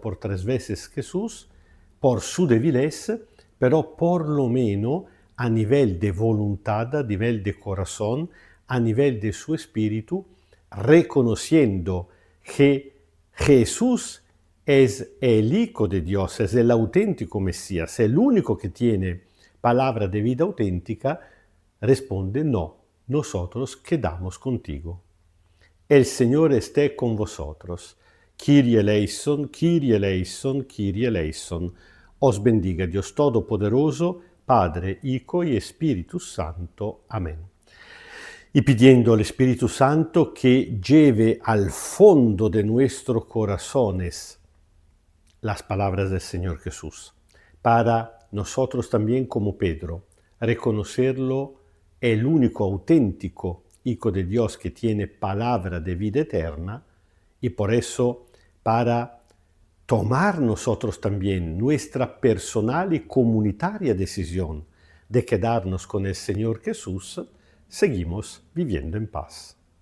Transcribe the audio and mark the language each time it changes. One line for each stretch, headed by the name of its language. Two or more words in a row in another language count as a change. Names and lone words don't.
Spanish: por 3 veces Jesús, por su debilez, pero por lo menos a nivel de voluntad, a nivel de corazón, a nivel de su espíritu, reconociendo que Jesús es el Hijo de Dios, es el auténtico Mesías, el único que tiene palabra de vida auténtica, responde: no, nosotros quedamos contigo. El Señor esté con vosotros.
Greek: Kyrie eleison, Kyrie eleison, Kyrie eleison.
Spanish: Os bendiga Dios Todopoderoso, Padre, Hijo y Espíritu Santo. Amén. Y pidiendo al Espíritu Santo que lleve al fondo de nuestros corazones las palabras del Señor Jesús, para nosotros también como Pedro, reconocerlo el único auténtico Hijo de Dios que tiene palabra de vida eterna, y por eso para tomar nosotros también nuestra personal y comunitaria decisión de quedarnos con el Señor Jesús, seguimos viviendo en paz.